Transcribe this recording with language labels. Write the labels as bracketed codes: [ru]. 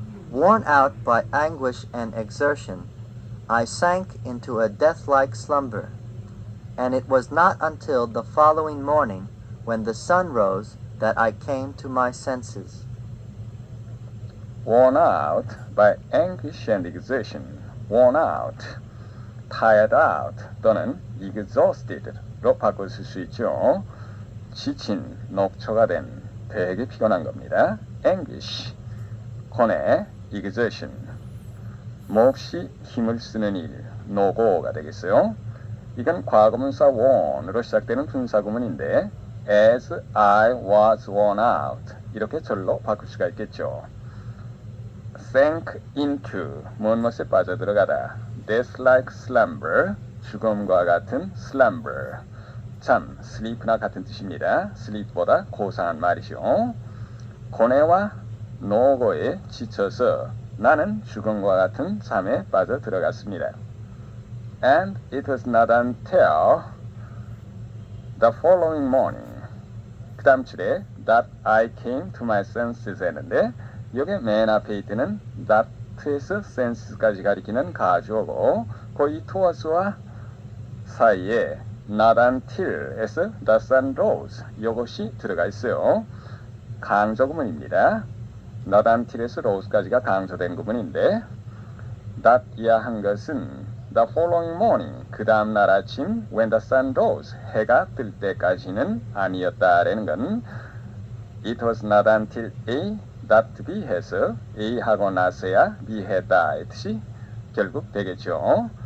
[en] Worn out by anguish and exertion, I sank into a death-like slumber, and it was not until the following morning, when the sun rose, that I came to my senses. Worn out by anguish and exertion. Worn out, tired out [ko] 또는 exhausted로 바꿔 쓸 수 있죠. 지친, 녹초가 된, 되게 피곤한 겁니다. anguish, 고뇌, exertion, 몹시 힘을 쓰는 일, 노고가 되겠어요. 이건 과거분사 worn으로 시작되는 분사구문인데 as I was worn out 이렇게 절로 바꿀 수가 있겠죠. sank into, 무엇에 빠져들어가다. death-like slumber, 죽음과 같은 slumber. 잠, sleep나 같은 뜻입니다. sleep보다 고상한 말이죠. 고뇌와 노고에 지쳐서 나는 죽음과 같은 잠에 빠져 들어갔습니다. [en] And it was not until the following morning, [ko] 그 다음 줄에 [en] that I came to my senses 했는데 여기 맨 앞에 있는 that에서 senses까지 가리키는 가주어고 거의 toward와 사이에 not until에서 the sun rose 이것이 들어가 있어요. [ko] 강조 구문입니다. not until에서 rose까지가 강조된 구문인데 that 이하 한 것은 the following morning, 그 다음 날 아침, when the sun rose, 해가 뜰 때까지는 아니었다라는 건 it was not until A got to B 해서 A 하고 나서야 B 했다 이 뜻이 결국 되겠죠.